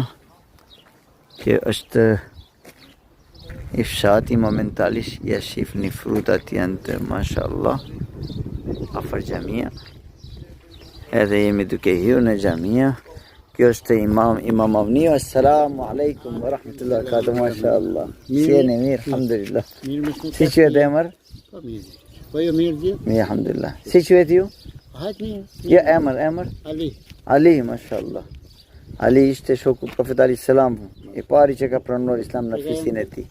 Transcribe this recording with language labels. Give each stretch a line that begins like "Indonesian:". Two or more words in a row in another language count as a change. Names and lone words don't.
Albanian: Kjo është i fshati momentalisht, ja shifni frutat janë të mashallah afër xhamia. Edhe jemi duke hyrë në xhamia. Kjo është imam Avni.
Arabic: السلام عليكم ورحمة الله وبركاته.
Albanian: Mashallah. Si jeni mirë, alhamdulillah. Si quhet emër? Po mirë. Po jo mirë gjë? Mirë, alhamdulillah. Si quhet ju? Ja, emër? Ali, mashallah. Ali ishte shoku Profet
Arabic: عليه السلام,
Albanian: i pari që ka pranuar Islam në fisin e tij.